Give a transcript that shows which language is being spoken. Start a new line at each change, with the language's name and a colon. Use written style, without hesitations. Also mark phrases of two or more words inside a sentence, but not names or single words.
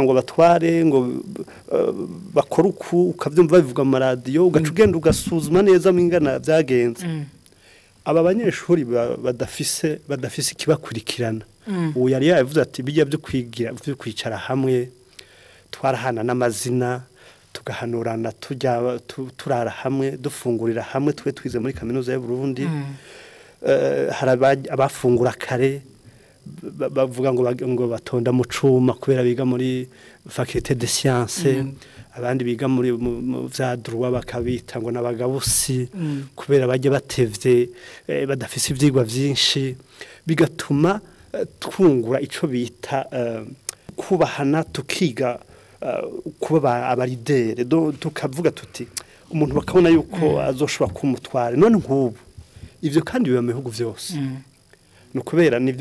Rundi: ngo batware ngo bakora uku ukavyumva bivuga mu radio ugaca ugenda ugasuzuma neza mwingana vyagenze aba banyeshuri badafise ikibakurikirana ubu yari yavuze ati bijya byo kwigira byo kwicara hamwe twarahana n'amazina tugahanurana turara hamwe dufungurira hamwe twe twize muri kaminuza y'u Burundi abafungura kare bavuga ngo batonda mu cuma kubera biga muri
French: faculté de sciences
Rundi: abandi biga muri vya droit bakabita ngo nabagabusi kubera bajye batevye badafise ivyigwa vyinshi bigatuma twungura ico bita kubahana tukiga kuba abaridere tukavuga tuti umuntu bakabona yuko azoshobora kumutwara none nk'ubu ivyo kandi biba mu bihugu vyose nukubera nivyo